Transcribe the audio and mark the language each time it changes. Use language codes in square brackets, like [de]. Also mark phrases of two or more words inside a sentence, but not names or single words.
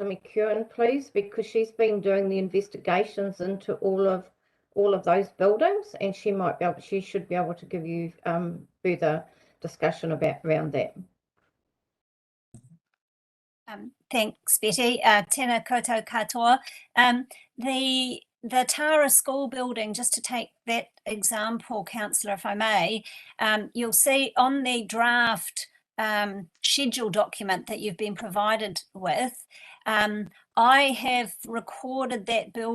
[en] Mcewen, please, because she's been doing the investigations into all of those buildings, and she should be able to give you further discussion around that. Thanks, Betty. [mi] Tēnā koutou katoa. [en] The Tara School building, just to take that example, Councillor, if I may, you'll see on the draft schedule document that you've been provided with, I have recorded that building.